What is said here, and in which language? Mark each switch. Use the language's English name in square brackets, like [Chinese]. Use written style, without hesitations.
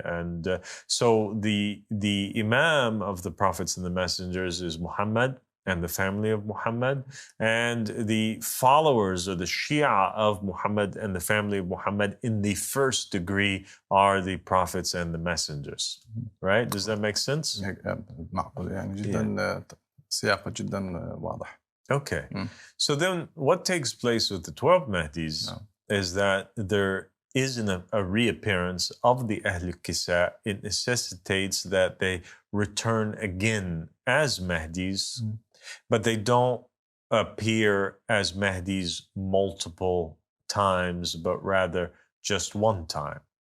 [English] And so the Imam of the prophets and the messengers is Muhammad and the family of Muhammad, and the followers or the Shia of Muhammad and the family of Muhammad in the first degree are the prophets and the messengers. Right? Does that make sense? [Arabic] معقول يعني جدا سياقه جدا واضح. [English] Okay. So then what takes place with the 12 Mahdis is that there isn't a reappearance of the Ahl al-Kisa. It necessitates that they return again as Mahdis, but they don't appear as Mahdis multiple times, but rather just one time.